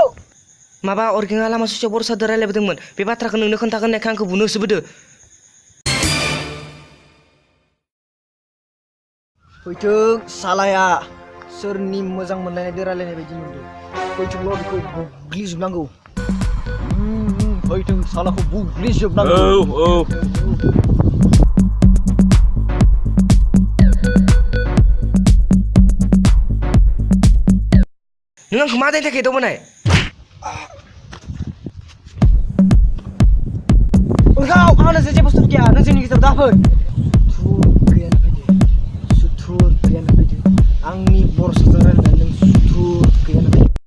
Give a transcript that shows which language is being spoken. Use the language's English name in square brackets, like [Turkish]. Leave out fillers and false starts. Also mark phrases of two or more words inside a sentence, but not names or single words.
[Bodo] माबा अरगेंआ लामा ससेयाव बरसादो रायलायबोदोंमोन। बे बाथ्राखौ नोंनो खोन्थागोन होननायखाय आंखौ बुनो होसोबोदो। फैथों सालाया सोरनि मोजां मोनलायनाय रायलायनाय बायदि नुदों फैथोंल' बेखौ बुग्लिजोबनांगौ Faitung salahku buglizjob nang. नों आंखौ मा दायनि थाखाय एदावबोनाय? उरखाव आंनो जेबो बुस्थु गैया नों जोंनि गेजेराव दाफै सुथुर गैया नाफैदो आंनि बरसाजों रायलायनानै नों सुथुर गैया नाफैदो